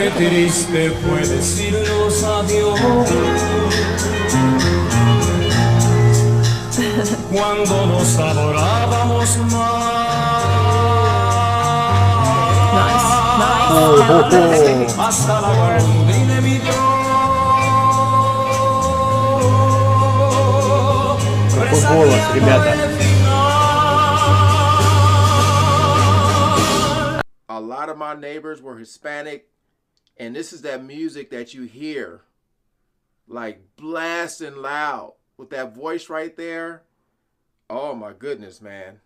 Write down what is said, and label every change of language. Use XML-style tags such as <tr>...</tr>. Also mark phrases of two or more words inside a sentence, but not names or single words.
<es>Qué triste fue decirnos adiós cuando nos adorábamos más. Hasta la golondrina emigró.</es> <ru>Голос, ребята.</ru> <en>A lot of my neighbors were Hispanic, and this is that music that you hear like blasting loud with that voice right there. Oh my goodness, man.</en>